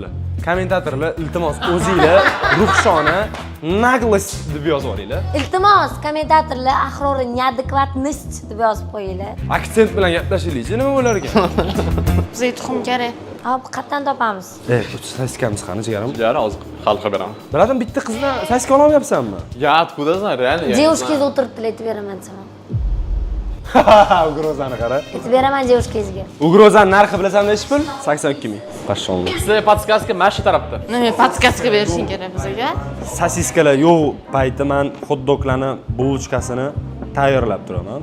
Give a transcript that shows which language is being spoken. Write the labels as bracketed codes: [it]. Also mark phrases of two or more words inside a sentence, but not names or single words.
[uz] Kommentatorlar, iltimos, o'zinglar ruhshona naglist deb yozib olinglar. Iltimos, kommentatorlar Ahrorni neadekvatnost deb yozib qo'yinglar. Aksent bilan gaplashaylik-chi, nima bo'lar ekan? Bizga tuxum kerak. Hop, qayerdan topamiz? Sosiskamiz qani, jigarim? Yara hozir hal qilib beraman. Biladim, bitta qizdan sosiska olmayapsanmi? [ru] Ya, откуда знаю, реально. [uz] Девушкangizga o'tiribdilar, aytib beraman sana. Ugrozani qara. Aytib beraman девушкangizga. Ugrozani narxi bilasan nechi pul? 82 ming. Qashshonli. Sizlar podskaska mana shu tarafda. Nima podskaska berishing kerak bizga? Sosiskalar yo'q payti men hot-doglarni bulchkasini tayyorlab turaman.